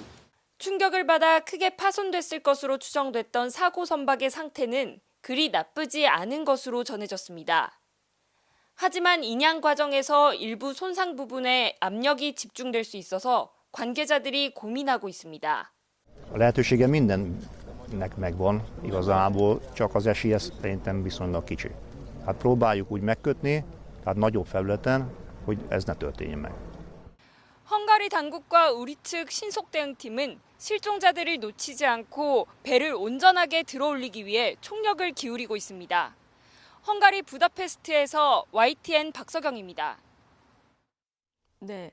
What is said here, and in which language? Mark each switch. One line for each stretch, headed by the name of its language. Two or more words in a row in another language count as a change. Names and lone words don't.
Korean: 충격을 받아 크게 파손됐을 것으로 추정됐던 사고 선박의 상태는 그리 나쁘지 않은 것으로 전해졌습니다. 하지만 인양 과정에서 일부 손상 부분에 압력이 집중될 수 있어서 관계자들이 고민하고 있습니다.
Hungarian: A lehetősége mindennek megvan, igazából csak az esélye szerintem viszonylag kicsi. Hát próbáljuk úgy megkötni, tehát nagyobb felületen, hogy ez ne történjen meg.
Korean: 헝가리 당국과 우리 측 신속대응팀은 실종자들을 놓치지 않고 배를 온전하게 들어올리기 위해 총력을 기울이고 있습니다. 헝가리 부다페스트에서 YTN 박석영입니다. 네.